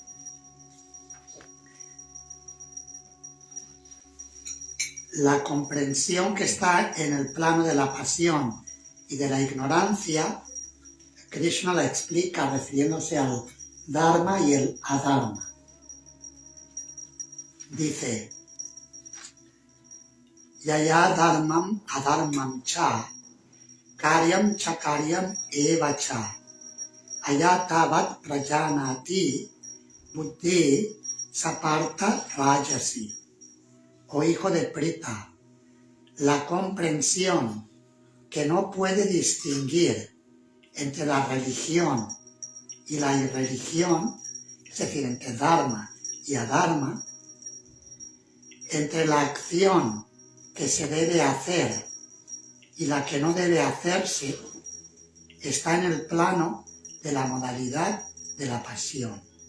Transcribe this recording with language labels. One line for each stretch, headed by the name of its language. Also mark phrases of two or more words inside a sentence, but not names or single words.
Spanish: La comprensión que está en el plano de la pasión y de la ignorancia, Krishna la explica refiriéndose al Dharma y el Adharma. Dice,
Sanskrit: Yaya dharmam adharmam cha, karyam cha karyam eva cha, ayatavat prajanati buddhi sapartha rajasi.
Spanish: Oh hijo de Prita, la comprensión que no puede distinguir entre la religión y la irreligión, es decir, entre Dharma y Adharma, entre la acción que se debe hacer y la que no debe hacerse, está en el plano de la modalidad de la pasión.